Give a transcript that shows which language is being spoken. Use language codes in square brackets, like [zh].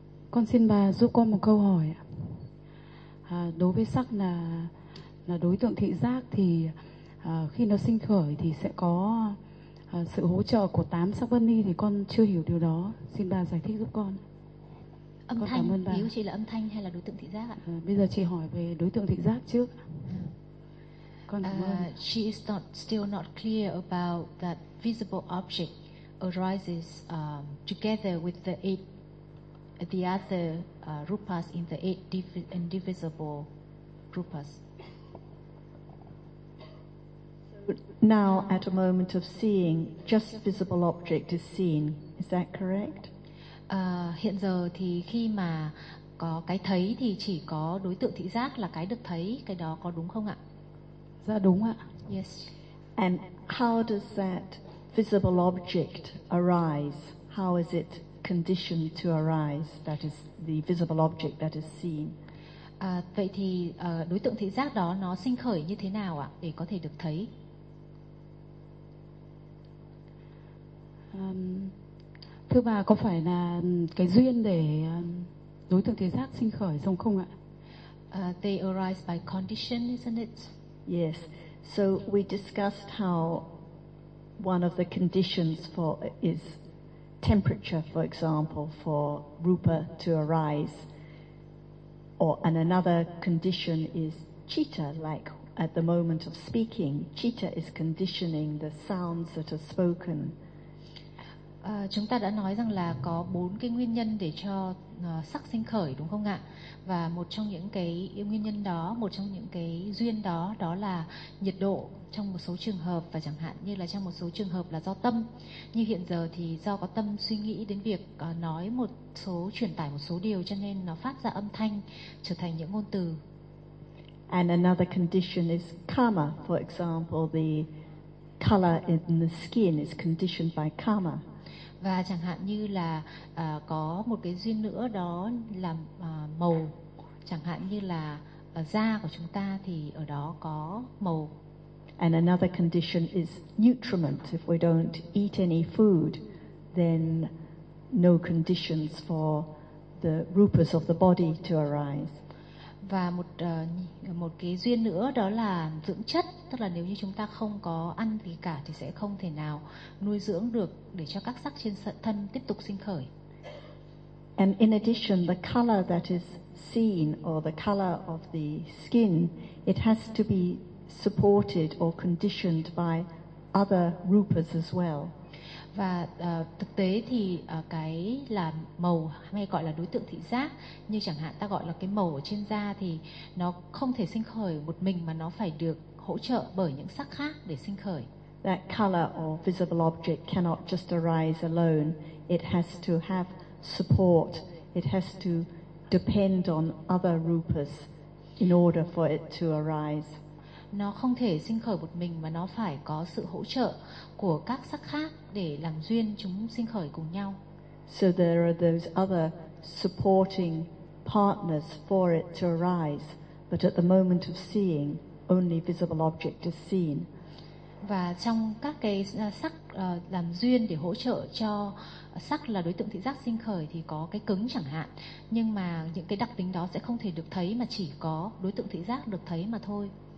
[vi] Con xin bà giúp con một câu hỏi. Đối với sắc là đối tượng thị giác thì khi nó sinh khởi thì sẽ có sự hỗ trợ của tám sắc bất ly, thì con chưa hiểu điều đó. Xin bà giải thích giúp con. Âm con thanh, cảm ơn bà. Ý của chị là âm thanh hay là đối tượng thị giác ạ? Bây giờ chị hỏi về đối tượng thị giác trước. Con cảm ơn. [en] She is not, still not clear about that visible object arises together with the eight, the other rupas in the eight indivisible rupas. Now, at a moment of seeing, just visible object is seen. Is that correct? [vi] Hiện giờ thì khi mà có cái thấy thì chỉ có đối tượng thị giác là cái được thấy, cái đó có đúng không ạ? Dạ đúng ạ. [en] Yes. And how does that visible object arise? How is it conditioned to arise? That is the visible object that is seen. [vi] Vậy thì đối tượng thị giác đó nó sinh khởi như thế nào ạ để có thể được thấy? Thưa bà, có phải là cái duyên để đối tượng thị giác sinh khởi xong không ạ? [en] They arise by condition, isn't it? Yes. So we discussed how one of the conditions for is temperature, for example, for rupa to arise. Or and another condition is citta, like at the moment of speaking, citta is conditioning the sounds that are spoken. [vi] Chúng ta đã nói rằng là có bốn cái nguyên nhân để cho sắc sinh khởi, đúng không ạ? Và một trong những cái nguyên nhân đó, một trong những cái duyên đó, đó là nhiệt độ trong một số trường hợp, và chẳng hạn như là trong một số trường hợp là do tâm. Như hiện giờ thì do có tâm suy nghĩ đến việc nói một số, truyền tải một số điều, cho nên nó phát ra âm thanh trở thành những ngôn từ. [en] And another condition is karma. For example, the color in the skin is conditioned by karma. [vi] Và chẳng hạn như là có một cái duyên nữa, đó là màu. Chẳng hạn như là da của chúng ta thì ở đó có màu. [en] And another condition is nutriment. If we don't eat any food, then no conditions for the rupas of the body to arise. [vi] Và một một cái duyên nữa đó là dưỡng chất, tức là nếu như chúng ta không có ăn gì cả thì sẽ không thể nào nuôi dưỡng được để cho các sắc trên thân tiếp tục sinh khởi. [en] And in addition, the color that is seen or the color of the skin, it has to be supported or conditioned by other rupas as well. [vi] Và thực tế thì cái là màu hay gọi là đối tượng thị giác, như chẳng hạn ta gọi là cái màu ở trên da, thì nó không thể sinh khởi một mình mà nó phải được hỗ trợ bởi những sắc khác để sinh khởi. [en] That color or visible object cannot just arise alone. It has to have support. It has to depend on other rupas in order for it to arise. [vi] Nó không thể sinh khởi một mình mà nó phải có sự hỗ trợ của các sắc khác để làm duyên chúng sinh khởi cùng nhau. [en] So there are those other supporting partners for it to arise, but at the moment of seeing, only visible object is seen. [vi] Và trong các cái sắc làm duyên để hỗ trợ cho sắc là đối tượng thị giác sinh khởi thì có cái cứng chẳng hạn, nhưng mà những cái đặc tính đó sẽ không thể được thấy mà chỉ có đối tượng thị giác được thấy mà thôi.